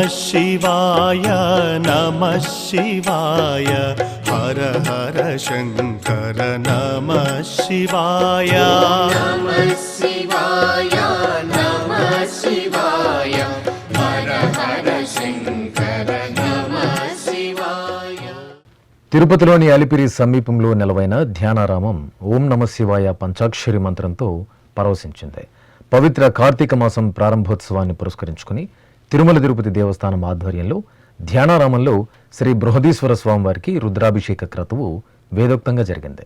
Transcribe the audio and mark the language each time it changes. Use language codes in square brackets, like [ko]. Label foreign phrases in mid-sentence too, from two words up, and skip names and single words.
[sa] शिवाय नमः शिवाय हर हर शङ्कर नमः शिवाय नमः शिवाय नमः शिवाय हर हर शङ्कर नमः शिवाय. [te] తిరుపతిలోని అలిపిరి సమీపంలో నెలవైన ధ్యానారామం [sa] ఓం నమ శివాయ [te] పంచాక్షరి మంత్రంతో పరవశించింది. పవిత్ర కార్తీక మాసం ప్రారంభోత్సవాన్ని పురస్కరించుకుని తిరుమల తిరుపతి దేవస్థానం ఆధ్వర్యంలో ధ్యానారామంలో శ్రీ బృహదీశ్వర స్వామివారికి రుద్రాభిషేక క్రతువు వేదోక్తంగా జరిగింది.